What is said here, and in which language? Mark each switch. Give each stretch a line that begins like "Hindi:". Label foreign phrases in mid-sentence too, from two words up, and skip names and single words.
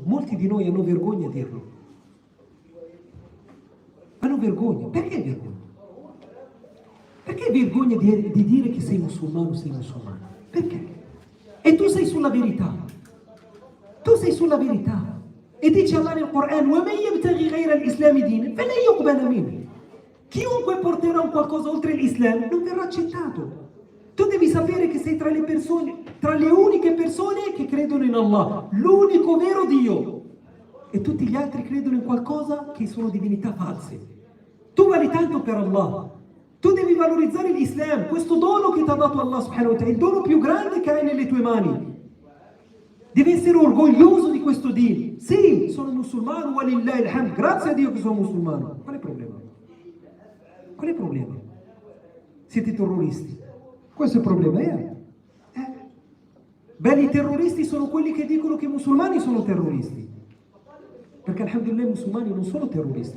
Italian: Molti di noi hanno vergogna a dirlo. Hanno vergogna. Perché vergogna? Perché vergogna di dire che sei musulmano, Perché? E tu sei sulla verità. Tu sei sulla verità. E dice Allah nel Corano:
Arabic: وَمَنْ يَبْتَغِي غَيْرَ الْإِسْلَامِ دِينًا فَلَنْ يُقْبَلَ مِنْهُ.
Italian: Chiunque porterà un qualcosa oltre l'Islam non verrà accettato. Tu devi sapere che sei tra le persone, tra le uniche persone che credono in Allah, l'unico vero Dio. E tutti gli altri credono in qualcosa che sono divinità false. Tu vali tanto per Allah. Tu devi valorizzare l'Islam, questo dono che ti ha dato Allah
Arabic: سبحانه وتعالى,
Italian: il dono più grande che hai nelle tue mani. Devi essere orgoglioso di questo din. Sì, sono musulmano,
Arabic: ولله الحمد,
Italian: grazie a Dio che sono musulmano. Qual è il problema? Qual è il problema? Siete terroristi. Questo è il problema. Beh, i terroristi sono quelli che dicono che i musulmani sono terroristi. Perché alhamdulillah i musulmani non sono terroristi.